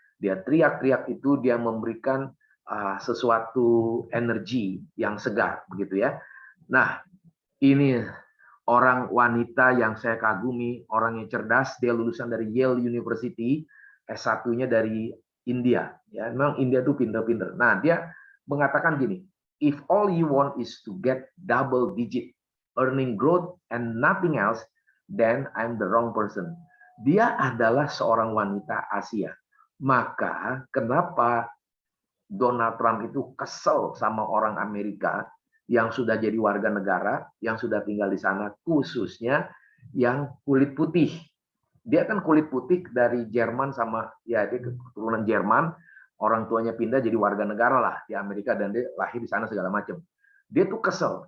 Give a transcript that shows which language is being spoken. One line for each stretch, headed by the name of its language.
Indonesian: Dia teriak-teriak itu, dia memberikan sesuatu energi yang segar begitu ya. Nah, ini orang wanita yang saya kagumi, orang yang cerdas, dia lulusan dari Yale University, S1-nya dari India ya. Memang India itu pinter-pinter. Nah, dia mengatakan gini,
English: if all you want is to get double digit earning growth and nothing else, then I'm the wrong person.
Indonesian: Dia adalah seorang wanita Asia. Maka kenapa Donald Trump itu kesel sama orang Amerika yang sudah jadi warga negara, yang sudah tinggal di sana, khususnya yang kulit putih. Dia kan kulit putih dari Jerman sama, ya dia keturunan Jerman, orang tuanya pindah jadi warga negara lah di Amerika dan dia lahir di sana segala macam. Dia tuh kesel.